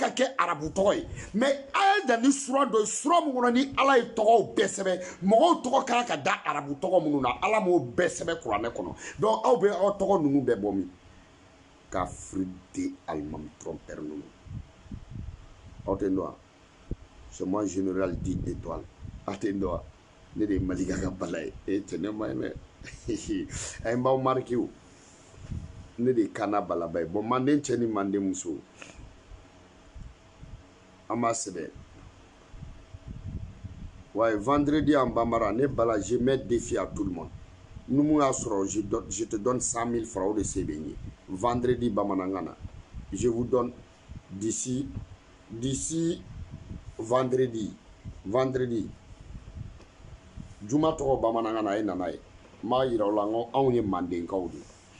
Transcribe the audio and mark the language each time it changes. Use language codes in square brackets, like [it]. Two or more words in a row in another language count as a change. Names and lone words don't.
[bm] ka kɛ arabu tɔgɔ ye mais a ye dan ni sura dɔ ye sura min kɔnɔ ni ala ye tɔgɔw bɛɛ sɛbɛn mɔgɔw tɔgɔ kan ka da arabu tɔgɔ minnu na ala m'o bɛɛ sɛbɛn kuranɛ kɔnɔ donc aw bɛ aw tɔgɔ ninnu bɛɛ bɔ min kafiri de alimami trompeur ninnu aw tɛ n dɔn wa [fr] c'est moi général dit étoile [bm] aw tɛ n dɔn wa ne de ye Malika ka bala ye tɛ ne ma ye dɛ a ye n b'aw marqué o ne de kana balaba ye bon manden cɛ ni manden muso an b'a sɛbɛn [fr] ouais vendredi en bambara [bm] ne bala [fr] je mets défi à tout le monde [bm] numu y'a sɔrɔ [fr] je te donne 100 000 francs [bm] o de se bɛ n ye vendredi bamanankan na [fr] je vous donne d'ici [bm] vendredi juma tɔgɔ bamanankan na a ye nana ye n b'a yira aw la n ko anw ye mandenkaw de